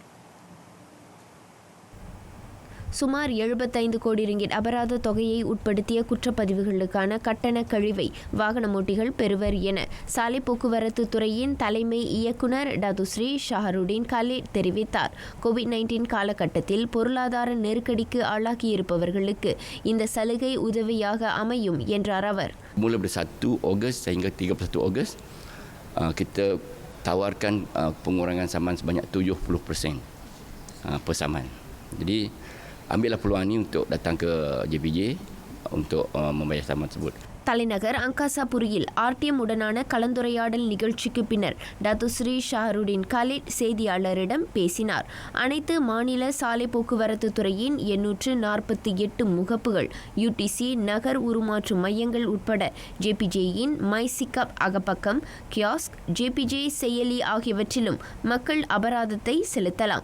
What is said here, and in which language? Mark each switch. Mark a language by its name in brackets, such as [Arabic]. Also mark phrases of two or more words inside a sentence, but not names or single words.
[Tamil] சுமார் 75 கோடி ரிங்கிட் அபராத தொகையை உட்படுத்திய குற்றப்பதிவுகளுக்கான கட்டண கழிவை வாகனமோட்டிகள் பெறுவர் என சாலை போக்குவரத்து துறையின் தலைமை இயக்குனர் டதுஸ்ரீ ஷஹருடீன் காலிட் தெரிவித்தார். COVID-19 காலகட்டத்தில் பொருளாதார நெருக்கடிக்கு ஆளாகியிருப்பவர்களுக்கு இந்த சலுகை உதவியாக அமையும் என்றார் அவர். [Malay] Mula dari 1 Ogos sehingga 31 Ogos kita tawarkan pengurangan saman sebanyak 70% per saman. Jadi ambillah peluang ini untuk datang ke JPJ untuk membayar saman tersebut. [Tamil] தலைநகர் அங்காசாபுரியில் RTM உடனான கலந்துரையாடல் நிகழ்ச்சிக்கு பின்னர் டத்துஸ்ரீ ஷஹருடீன் காலிட் செய்தியாளரிடம் பேசினார். அனைத்து மாநில சாலை போக்குவரத்து துறையின் 848 முகப்புகள், UTC நகர் உருமாற்று மையங்கள் உட்பட JPJயின் மைசிகப் அகப்பக்கம், கியாஸ்க், JPJ செயலி ஆகியவற்றிலும் மக்கள் அபராதத்தை செலுத்தலாம்.